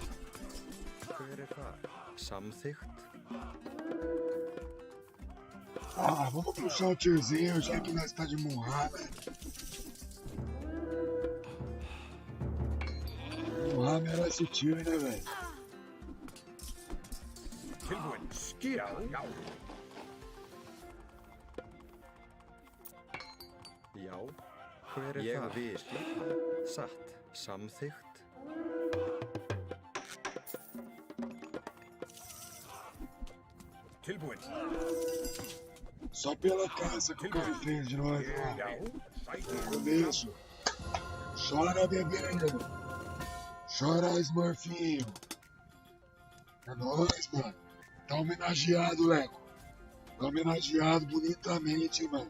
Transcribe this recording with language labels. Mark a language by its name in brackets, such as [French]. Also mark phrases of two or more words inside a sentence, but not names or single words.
[Icelandic] Hver er það? Samþykkt. [Portuguese] Ah, vamos puxar um tiozinho, já que nós tá de Munhá, né? Munhá merece tio, né, velho? [Icelandic] Tilbúin. Skip. Já. Já. Hver er það? Ég vil skipan. Satt. Samþykkt. Tilbúin. [Portuguese] Só pela caça que o cara fez de nós, [Icelandic] Já. [Portuguese] ó. [Icelandic] Sækir. [Portuguese] Começo. Chora, bebê. Chora, Smurfinho. É nóis, mano. Tá homenageado, Leco. Tá homenageado bonitamente, mano.